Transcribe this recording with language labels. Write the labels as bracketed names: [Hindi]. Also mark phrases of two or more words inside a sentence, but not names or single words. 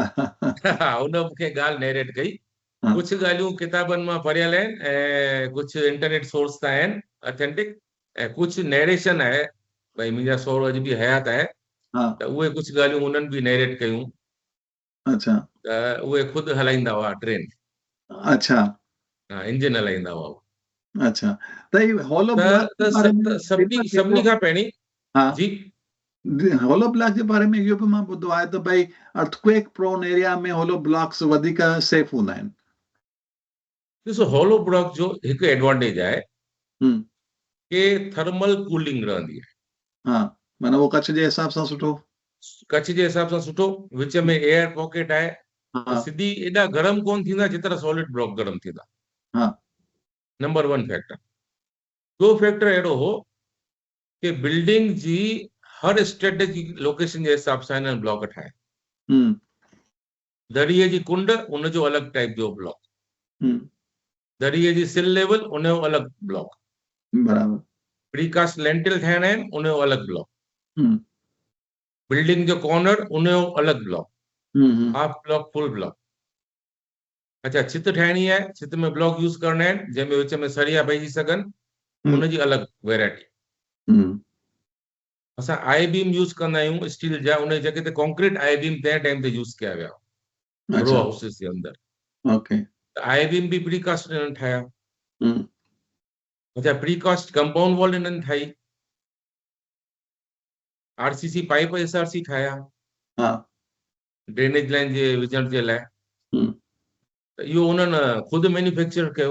[Sindhi] उन मूंखे ॻाल्हि नैरेट कई। कुछ ॻाल्हियूं किताबनि मां पढ़ियल आहिनि ऐं कुछ [English] internet source [Sindhi] तां आहिनि ऑथेंटिक, ऐं कुछ नैरेशन आहे, भई मुंहिंजा सहुरो अॼु भी हयात आहे, त उहे कुछ ॻाल्हियूं उन्हनि भी नैरेट कयूं। अच्छा। त उहे खुद हलाईंदा हुआ ट्रेन। अच्छा। हा, इंजन हलाईंदा हुआ। अच्छा। त [English] hollow block [Sindhi] सभिनी खां पहिरीं जी [English] hollow block [Sindhi] जे बारे में इहो बि मां ॿुधो आहे त भई [English] earthquake prone area [Sindhi] में [English] hollow blocks [Sindhi] वधीक सेफ हूंदा आहिनि। ॾिसो, [English] hollow block [Sindhi] जो हिकु एडवांटेज आहे कि [English] thermal cooling [Sindhi] रहंदी आहे। हा, माना वो कच्छ जे हिसाब सां सुठो। कच्छ जे हिसाब सां सुठो, विच में [English] air pocket [Sindhi] आहे, त सिधी एॾा गरम कोन थींदा जेतिरा [English] solid block [Sindhi] गरम थींदा। हा, [English] number 1 factor. [Sindhi] ॿियो फैक्टर अहिड़ो हो कि बिल्डिंग जी हर [English] strategic location [Sindhi] जे हिसाब सां हिननि ब्लॉक ठाहिया। दरिये जी कुंड, उनजो अलॻि टाइप जो ब्लॉक। दरीअ जी [English] sill level [Sindhi] उनजो अलॻि ब्लॉक, बराबर, [English] precast lintel [Sindhi] ठाहिणा आहिनि उनजो अलॻि ब्लॉक, हम्म, बिल्डिंग जो कॉर्नर उनजो अलॻि ब्लॉक, [English] half block full block. [Sindhi] अच्छा, छित ठाहिणी आहे, छित में ब्लॉक यूज़ करणा आहिनि जंहिंमें विच में सरिया पइजी सघनि, उनजी अलॻि वेराइटी। असां [English] I beam [Sindhi] यूज़ कंदा आहियूं स्टील जा, उन जॻह ते [English] concrete I beam [Sindhi] तंहिं टाइम ते यूज़ कया विया रो अच्छा, हाउसिस जे अंदरि। ओके, [English] I beam [Sindhi] बि प्रीकास्ट इन्हनि ठाहिया। हम्म, अच्छा, [English] precast compound wall [Sindhi] इन्हनि ठाही, [English] RCC pipe SRC [Sindhi] ठाहिया हाँ, [English] drainage line [Sindhi] जे विझण जे लाइ, हम्म, त इहो उन्हनि ख़ुदि मैन्युफैक्चर कयो।